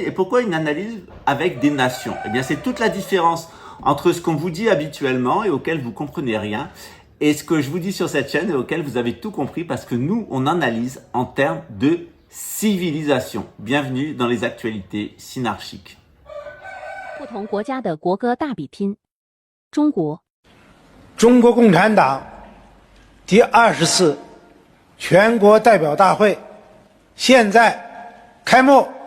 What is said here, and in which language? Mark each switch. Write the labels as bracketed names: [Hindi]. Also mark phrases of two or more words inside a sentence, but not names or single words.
[French] Et pourquoi une analyse avec des nations? Eh bien, c'est toute la différence entre ce qu'on vous dit habituellement et auquel vous comprenez rien, et ce que je vous dis sur cette chaîne et auquel vous avez tout compris, parce que nous, on analyse en termes de civilisation. Bienvenue dans les actualités synarchiques. [Chinese] 不同国家的国歌大比拼，中国。中国共产党第20次全国代表大会现在开幕。